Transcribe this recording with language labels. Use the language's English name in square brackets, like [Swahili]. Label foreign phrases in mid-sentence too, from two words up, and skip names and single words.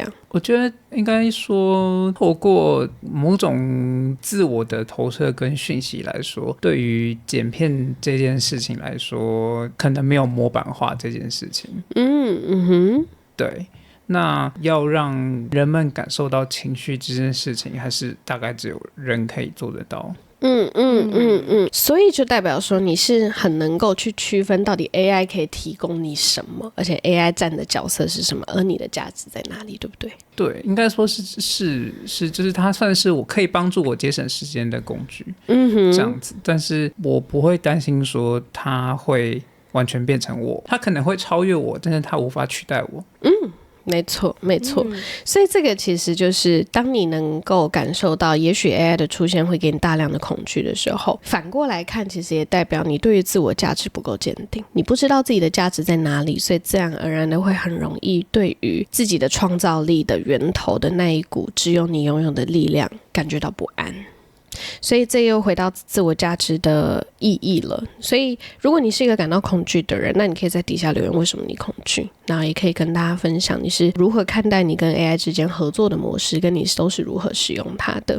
[Chinese] 我覺得應該說，透過某種自我的投射跟訊息來說，對於剪片這件事情來說，可能沒有模板化這件事情。對。那要讓人們感受到情緒這件事情，還是大概只有人可以做得到。所以就代表說你是很能夠去區分到底 AI 可以提供你什麼，而且 AI 占的角色是什麼，而你的價值在哪裡，對不对？对，應該說是，就是它算是我可以幫助我節省時間的工具，這樣子。但是我不會擔心說它會完全變成我，它可能會超越我，但是它無法取代我。沒錯，沒錯。所以這個其實就是當你能夠感受到也許 AI 的出現會給你大量的恐懼的時候，反過來看其實也代表你對於自我價值不夠堅定，你不知道自己的價值在哪裡，所以自然而然的會很容易對於自己的創造力的源頭的那一股只有你擁有的力量感覺到不安。所以這又回到自我價值的意義了。所以如果你是一個感到恐懼的人，那你可以在底下留言為什麼你恐懼，然後也可以跟大家分享你是如何看待你跟 AI 之間合作的模式，跟你都是如何使用它的。